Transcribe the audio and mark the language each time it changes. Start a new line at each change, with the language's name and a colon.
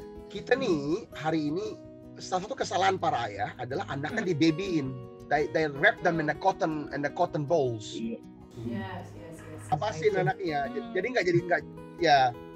Indonesian: Kita nih hari ini salah satu kesalahan para ayah adalah anaknya dibabyin.
English: They wrap them in the cotton balls. Yes.
Indonesian: Apasin anaknya, jadi nggak ya.